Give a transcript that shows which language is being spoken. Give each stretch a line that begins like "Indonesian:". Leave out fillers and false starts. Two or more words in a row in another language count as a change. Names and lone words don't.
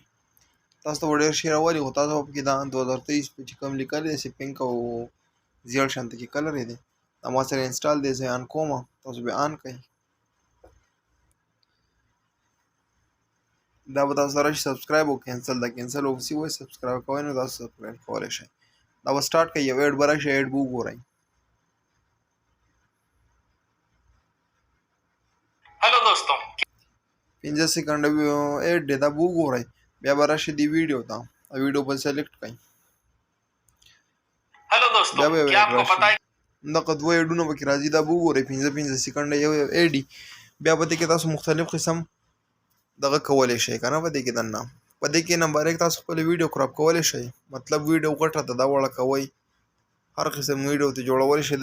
Pashto: تاسو ته به ډېر شي راولي، خو تاسو په کې دا 2023 په چې کوم لیکلی دی پینک او زیړ شانته کې کلر یې دی. دا ما سره انسټال دی، زه یې آن کوم. تاسو به آن کړئ. دا به تاسو سره سبسکرایب او کینسل دا کینسل اوبسی وای سبسکرایب کوئ نو تاسو سبسکرایب کولی شئ. دا به سٹارټ کړئ، یو ایډ به راشي، ایډ به وګورئ.
Hindi: हेलो दोस्तों
Pashto: 15 سیکنډ ایډ دی، دا به وګورئ. بیا به راشي دی ویډیو ته، ویډیو به سلیکټ کړئ.
Hindi: हेलो दोस्तों क्या आपको पता है
Pashto: دغه دوه ایډونه پکې راځي، دا به وګورئ. 15 سیکنډ یو ایډ دی. بیا به دې کې تاسو مختلف قسم دغه کولی شئ که نه. په دې کې دننه په دې کې نمبر 1 تاسو خپل ویډیو کراپ کولی شئ، مطلب ویډیو غټه ده دا وړه کوئ، هر قسم ویډیو ته جوړولی شئ.